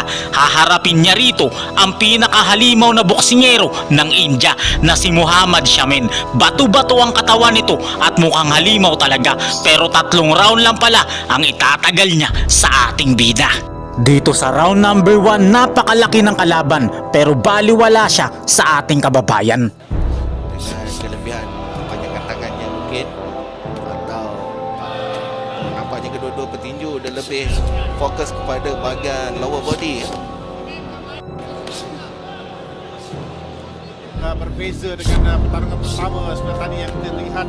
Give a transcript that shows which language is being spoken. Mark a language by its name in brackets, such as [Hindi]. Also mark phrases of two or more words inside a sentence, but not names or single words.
[Filipino] Haharapin niya rito ang pinakahalimaw na boksingero ng India na si Muhammad Shamin. Bato-bato ang katawan nito at mukhang halimaw talaga, pero 3 round lang pala ang itatagal niya sa ating bida. Dito sa [English] round number [Filipino] 1, napakalaki ng kalaban pero baliwala siya sa ating kababayan. [Malay] Dengan kelebihan panjangan tangannya mungkin atau nampaknya kedua-dua petinju dia lebih fokus kepada bahagian [English] lower body. [Malay] Berbeza dengan pertarungan pertama seperti tadi yang kita lihat.